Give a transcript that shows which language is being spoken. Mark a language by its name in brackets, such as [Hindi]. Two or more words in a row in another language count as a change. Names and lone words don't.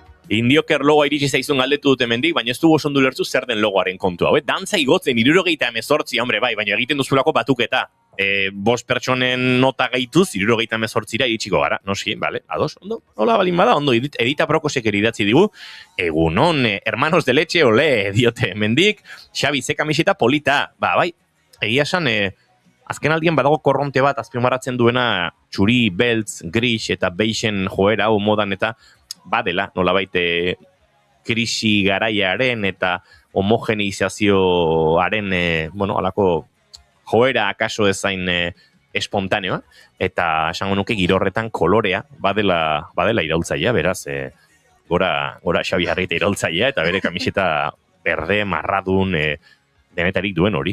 [Basque] Indioker logoa iritsi zaizun galdetu dut hemendik, baina ez dugu oso ondo ulertu zer den logoaren kontua. Dantza igotzen, 78, hombre, bai, baina egiten duzulako batuketa. 5 pertsonen nota gehituz, 78ra iritsiko gara, noski, bale, ados, ondo, hola balin bada, ondo, Edita Prokosek idatzi digu, egunon, [Spanish] hermanos de leche, ole, [Basque] diote hemendik, Xabi, ze kamiseta polita, bai, egia esan, azken aldian badago korronte bat azpimarratzen duena txuri, beltz, gris eta beixen joera hau modan eta badela, nolabait krisi garaiaren eta homogeneizazioaren, alako joera akaso ezain espontaneoa, eta esango nuke giro horretan kolorea badela iraultzailea, beraz, gora Xabi Arreita iraultzailea, eta bere kamiseta berde, marradun, denetarik duen hori.